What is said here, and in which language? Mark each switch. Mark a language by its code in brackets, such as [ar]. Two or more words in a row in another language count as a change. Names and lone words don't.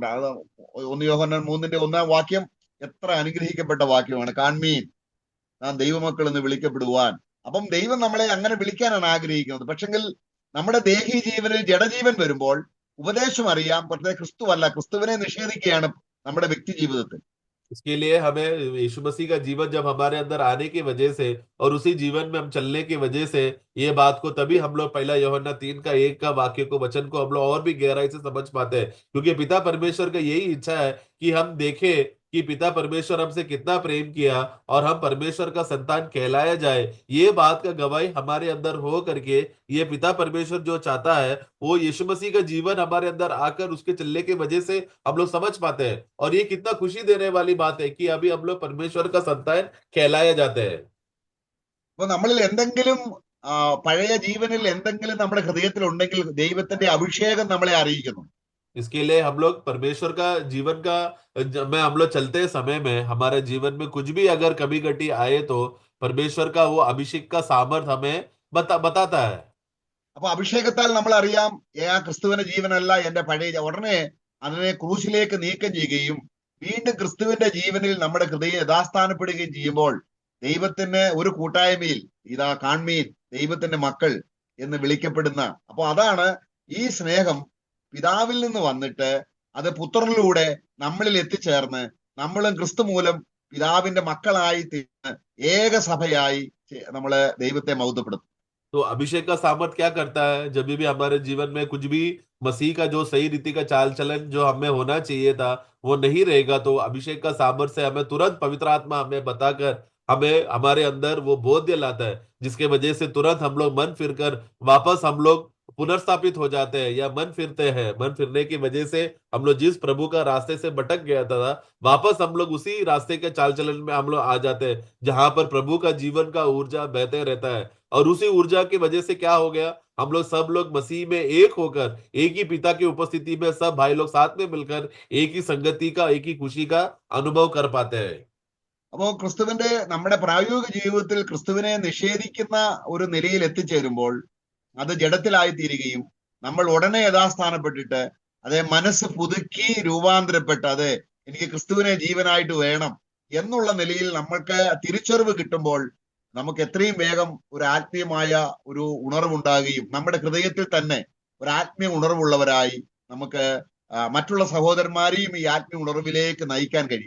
[ml] അത് 1 യോഹന്നാൻ 3-ന്റെ 1-ാം വാക്യം എത്ര അനുഗ്രഹിക്കപ്പെട്ട വാക്യമാണ്. കാൺമീൻ നാം ദൈവമക്കൾ എന്ന് വിളിക്കപ്പെടുവാൻ. അപ്പം ദൈവം നമ്മളെ അങ്ങനെ വിളിക്കാനാണ് ആഗ്രഹിക്കുന്നത്. പക്ഷെങ്കിൽ നമ്മുടെ ദേഹി ജീവനിൽ ജഡജീവൻ വരുമ്പോൾ ഉപദേശം അറിയാം, പക്ഷേ ക്രിസ്തു അല്ല, ക്രിസ്തുവിനെ നിഷേധിക്കുകയാണ് നമ്മുടെ വ്യക്തി ജീവിതത്തിൽ. [hi] इसके लिए हमें यीशु मसीह का जीवन जब हमारे अंदर आने की वजह से और उसी जीवन में हम चलने की वजह से ये बात को तभी हम लोग पहला यूहन्ना 3:1 का वाक्य को वचन को हम लोग और भी गहराई से समझ पाते हैं, क्योंकि पिता परमेश्वर का यही इच्छा है कि हम देखें कि पिता परमेश्वर हमसे कितना प्रेम किया और हम परमेश्वर का संतान कहलाया जाए। ये बात का गवाही हमारे अंदर हो करके ये पिता परमेश्वर जो चाहता है वो यीशु मसीह का जीवन हमारे अंदर आकर उसके चलने की वजह से हम लोग समझ पाते हैं। और ये कितना खुशी देने वाली बात है कि अभी हम लोग परमेश्वर का संतान कहलाए जाते हैं। [ml] അപ്പൊ നമ്മളിൽ എന്തെങ്കിലും പഴയ ജീവനിൽ എന്തെങ്കിലും നമ്മുടെ ഹൃദയത്തിൽ ഉണ്ടെങ്കിൽ ദൈവത്തിന്റെ അഭിഷേകം നമ്മളെ അറിയിക്കുന്നു. [hi] इसके लिए हम लोग परमेश्वर का जीवन का में हम लोग चलते समय में हमारे जीवन में कुछ भी अगर कमी घटी आए तो परमेश्वर का वो अभिषेक का सामर्थ हमें बताता है। [ml] അപ്പൊ അഭിഷേകത്താൽ നമ്മൾ അറിയാം ക്രിസ്തുവിന്റെ ജീവനല്ല എന്റെ പഴയ, ഉടനെ അതിനെ ക്രൂശിലേക്ക് നീക്കം ചെയ്യുകയും വീണ്ടും ക്രിസ്തുവിന്റെ ജീവനിൽ നമ്മുടെ ഹൃദയം യഥാസ്ഥാനപ്പെടുകയും ചെയ്യുമ്പോൾ ദൈവത്തിന് ഒരു കൂട്ടായ്മയിൽ ഇതാ കാൺമീൻ ദൈവത്തിന്റെ മക്കൾ എന്ന് വിളിക്കപ്പെടുന്ന, അപ്പൊ അതാണ് ഈ സ്നേഹം പിതാവിൽ നിന്ന് വന്നിട്ട് അത് പുത്രനിലൂടെ നമ്മളിൽ എത്തിച്ചേർന്ന് നമ്മളും ക്രിസ്തു മൂലം പിതാവിന്റെ മക്കളായി തീർന്ന് ഏക സഭയായി നമ്മള് ദൈവത്തെ മഹത്വപ്പെടുത്തും. [hi] तो अभिषेक का सामर्थ क्या करता है? जब भी हमारे जीवन में कुछ भी मसीह का जो सही रीति का चाल चलन जो हमें होना चाहिए था वो नहीं रहेगा, तो अभिषेक का सामर्थ से हमें तुरंत पवित्र आत्मा हमें बताकर हमें हमारे अंदर वो बोध्य लाता है, जिसके वजह से तुरंत हम लोग मन फिरकर वापस हम लोग पुनर्स्थापित हो जाते हैं या मन फिरते हैं। मन फिरने की वजह से हम लोग जिस प्रभु का रास्ते से भटक गया था वापस हम लोग उसी रास्ते के चाल चलन में हम लोग आ जाते हैं, जहां पर प्रभु का जीवन का ऊर्जा बहते रहता है। और उसी ऊर्जा की वजह से क्या हो गया, हम लोग सब लोग मसीह में एक होकर एक ही पिता की उपस्थिति में सब भाई लोग साथ में मिलकर एक ही संगति का एक ही खुशी का अनुभव कर पाते हैं। [ml] അപ്പോ ക്രിസ്തുവിന്റെ നമ്മുടെ പ്രായോഗിക ജീവിതത്തിൽ ക്രിസ്തുവിനെ നിഷേധിക്കുന്ന ഒരു നിലയിൽ എത്തിച്ചേരുമ്പോൾ അത് ജഡത്തിലായി തീരുകയും നമ്മൾ ഉടനെ യഥാസ്ഥാനപ്പെട്ടിട്ട് അതേ മനസ്സ് പുതുക്കി രൂപാന്തരപ്പെട്ട് അതെ എനിക്ക് ക്രിസ്തുവിനെ ജീവനായിട്ട് വേണം എന്നുള്ള നിലയിൽ നമ്മൾക്ക് തിരിച്ചറിവ് കിട്ടുമ്പോൾ നമുക്ക് എത്രയും വേഗം ഒരു ആത്മീയമായ ഒരു ഉണർവുണ്ടാകുകയും നമ്മുടെ ഹൃദയത്തിൽ തന്നെ ഒരു ആത്മീയ ഉണർവുള്ളവരായി നമുക്ക് മറ്റുള്ള സഹോദരന്മാരെയും ഈ ആത്മീയ ഉണർവിലേക്ക് നയിക്കാൻ കഴിയും.